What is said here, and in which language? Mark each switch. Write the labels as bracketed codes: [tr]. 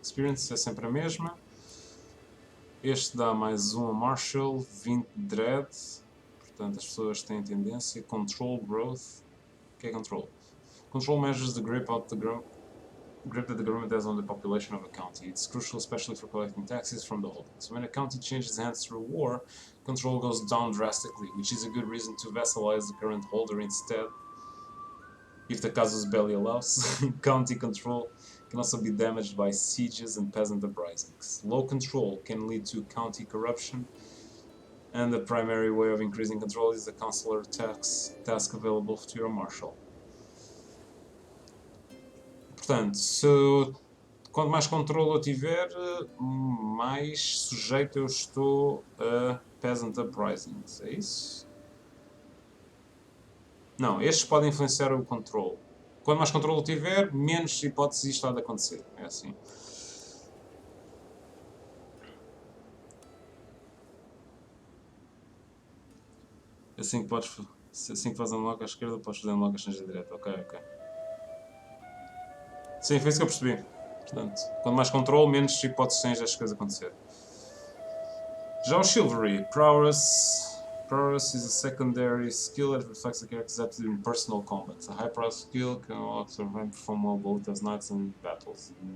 [pt] Experience é sempre a mesma. Este dá mais 1 a Martial, 20 Dread. Portanto, as pessoas têm tendência. Control Growth. O que é Control? [en] Control measures the grip that the government has on the population of a county. It's crucial especially for collecting taxes from the holdings. When a county changes hands through war, control goes down drastically, which is a good reason to vassalize the current holder instead. If the casus belli allows, county control can also be damaged by sieges and peasant uprisings. Low control can lead to county corruption, and the primary way of increasing control is the consular task available to your marshal. [pt] Portanto, quanto mais controle eu tiver, mais sujeito eu estou a peasant uprisings. É isso? Não, estes podem influenciar o controle. Quanto mais controle tiver, menos hipóteses isto há de acontecer. É assim. Assim que fazes unlock à esquerda, podes fazer unlock à change direita. Ok. Sim, foi isso que eu percebi. Portanto, quanto mais controle, menos hipóteses tens destas coisas acontecer. Já o Chivalry, [en] Prowess is a secondary skill that reflects the character's aptitude in personal combat. A high prowess skill can also perform well both as knights and battles.